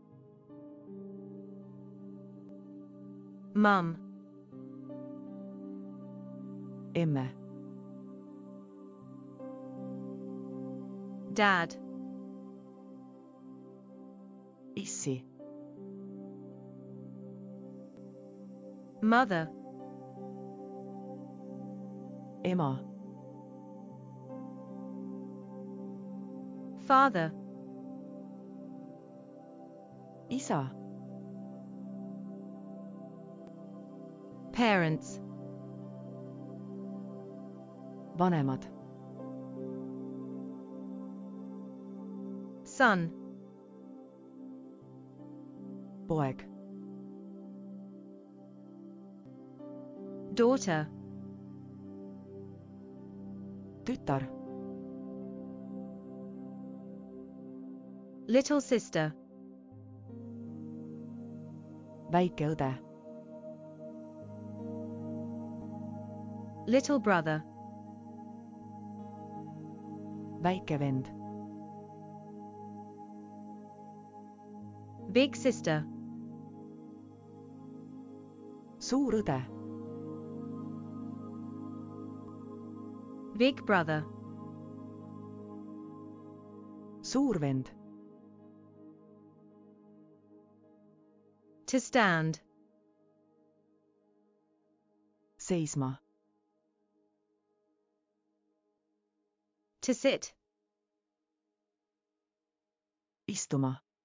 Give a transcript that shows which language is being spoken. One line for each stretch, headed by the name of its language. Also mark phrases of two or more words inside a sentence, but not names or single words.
English: Mum.
Estonian: Emme.
English: Dad.
Estonian: issi,
English: mother,
Estonian: ema,
English: father,
Estonian: isa,
English: parents,
Estonian: vanemad,
English: son,
Estonian: poeg,
English: daughter,
Estonian: tütar,
English: little sister,
Estonian: väike õde,
English: little brother,
Estonian: väike vend,
English: big sister,
Estonian: suur õde,
English: big brother,
Estonian: suur vend,
English: to stand,
Estonian: seisma,
English: to sit,
Estonian: istuma,